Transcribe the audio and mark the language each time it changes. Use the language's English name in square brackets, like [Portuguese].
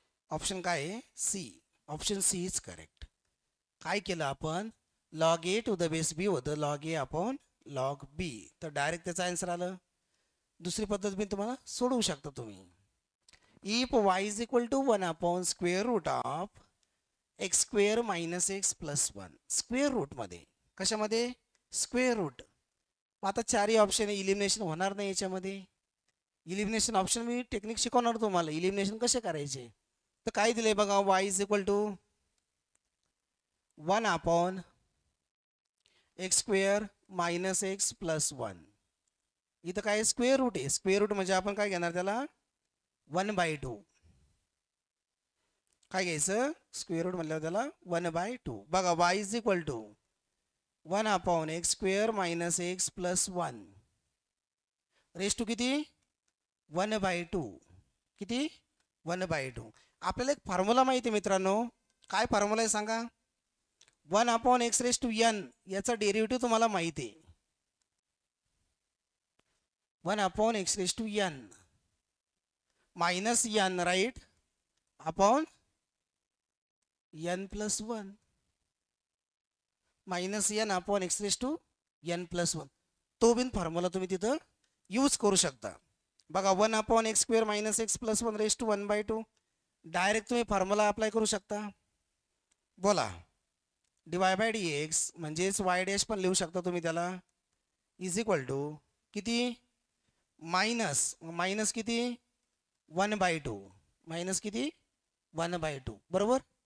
[Marathi] Option काय आहे? C. [English] Option C is correct. [Marathi] काय केलं आपण? [English] Log A to the base B होतं log A upon log B. [Marathi] तर डायरेक्ट त्याचा आन्सर आलं. दुसरी पद्धत मी तुम्हाला सोडवू शकता तुम्ही. [English] If y is equal to 1 upon square root of x square minus x plus 1. [Marathi] Square रूटमध्ये कशामध्ये? Square route. आता चारही ऑप्शन इलिमिनेशन होणार नाही याच्यामध्ये. इलिमिनेशन ऑप्शन मी टेक्निक शिकवणार तुम्हाला इलिमिनेशन कसे करायचे. तर काय दिले बघा [English] Y is equal to 1 upon x square minus x plus 1. [Marathi] इथं काय स्क्वेअर रूट आहे. स्क्वेअर रूट म्हणजे आपण काय घेणार त्याला 1/2. काय घ्यायचं? स्क्वेअर रूट म्हटल्यावर त्याला 1/2. [English] बघा y is equal to 1 upon x square minus x plus 1 raise to किती 1/2. [Marathi] किती 1/2. आपल्याला एक फॉर्म्युला माहिती आहे मित्रांनो. काय फॉर्म्युला आहे सांगा? 1 upon x raise to N याचा डेरिव्हेटिव्ह तुम्हाला माहिती आहे. [English] 1 upon x raise to n minus n right upon n plus 1 minus n upon x raise to n plus 1. [Marathi] तो बिन फॉर्म्युला तुम्ही तिथं यूज करू शकता. [English] बघा 1 upon x square minus x plus 1 raise to 1/2. [Marathi] Direct तुम्ही फॉर्म्युला अप्लाय करू शकता. बोला डिवाय बाय डी एक्स म्हणजेच वाय डॅश पण लिहू शकता तुम्ही त्याला इज इक्वल टू किती मायनस किती 1/2 मायनस किती 1/2 बरोबर.